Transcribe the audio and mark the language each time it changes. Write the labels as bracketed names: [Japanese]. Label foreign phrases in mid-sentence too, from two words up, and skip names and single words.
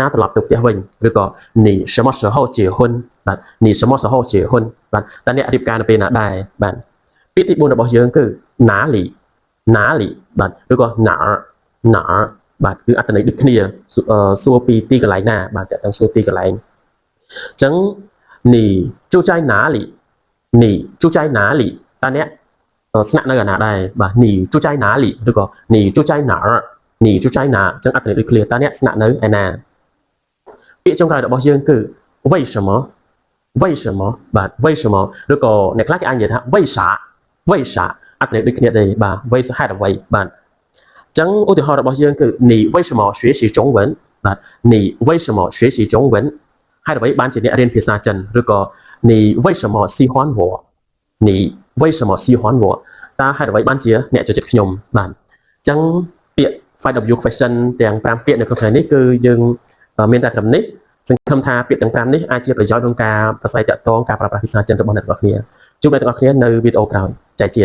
[Khmer] ត្រឡប់ទៅផ្ទះវិញឬក៏ [Chinese] 你什么时候结婚 [Khmer] បាទ [Chinese] 你什么时候结婚 [Khmer] បាទតើអ្នករៀបការនៅពេលណាដែរបាទពាក្យទី4របស់យើងគឺ [Chinese] 哪里哪里 [Khmer] បាទឬក៏ [Chinese] 哪儿哪儿 [Khmer] បាទគឺអត្ថន័យដូចគ្នាសួរពីទីកន្លែងណា បាទតើទាំងសួរទីកន្លែងអញ្ចឹង [Chinese] 你住在哪里你住在哪里 [Khmer] តើអ្នកស្នាក់នៅឯណាដែរបាទ [Chinese] 你住在哪里 [Khmer] ឬក៏ [Chinese] 你住在哪儿你住在哪 [Khmer] អញ្ចឹងអត្ថ ន័យដូចគ្នាតើអ្នកស្នាក់នៅឯណាពាក្យចុងក្រោយរបស់យើងគឺ [Chinese] 为什么为什么 [Khmer] បាទ为什么ឬក៏អ្នកខ្លះគេអាចនិយាយថា [Chinese] 为啥为啥 [Khmer] អ ត្ថន័យដូចគ្នាដែរបាទ为ហេតុអ្វីបាទអញ្ចឹងឧទាហរណ៍របស់យើងគឺ [Chinese] 你为什么学习中文 [Khmer] បាទ [Chinese] 你为什么学习中文 [Khmer] ហេតុអ្វីបានជាអ្នករៀនភាសាចិនឬក៏ [Chinese] 你为什么喜欢我你为什么喜欢我 [Khmer] តើហេតុអ្វីបានជាអ្នកចូលចិត្តខ្ញុំបាទអញ្ចឹងពាក្យ [English] 5W question [Khmer] ទាំង5ពាក្យនៅក្នុងថ្ងៃនេះគឺយើងមានតែត្រឹមនេះសង្ឃឹមថាពាក្យទាំង5នេះអាចជាប្រយោជន៍ក្នុងការប្រាស្រ័យទាក់ទងការប្រើប្រាស់ភាសាចិនរបស់អ្នកទាំងអស់គ្នាជួបអ្នកទាំងអស់គ្នានៅវីដេអូក្រោយចែកជា